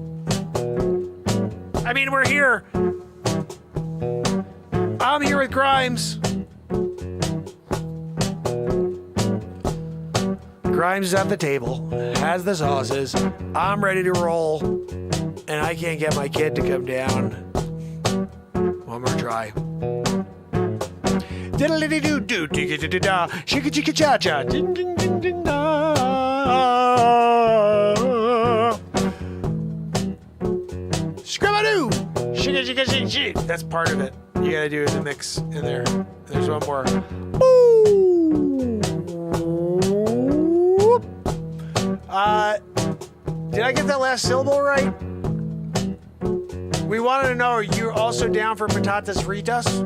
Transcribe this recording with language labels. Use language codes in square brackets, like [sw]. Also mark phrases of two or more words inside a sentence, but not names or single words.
[en] I mean, we're here. I'm here with Grimes. Grimes is at the table, has the sauces. I'm ready to roll, and I can't get my kid to come down. One more try. Diddle-dee-doo-doo, digga-da-da-da, shika-chika-cha-cha, ding-ding-ding-ding-da. Scrabadoo, shika-chika-ching-ching. That's part of it. You gotta do the mix in there. There's one more. Did I get that last syllable right? We wanted to know, are you also down for [es] patatas fritas?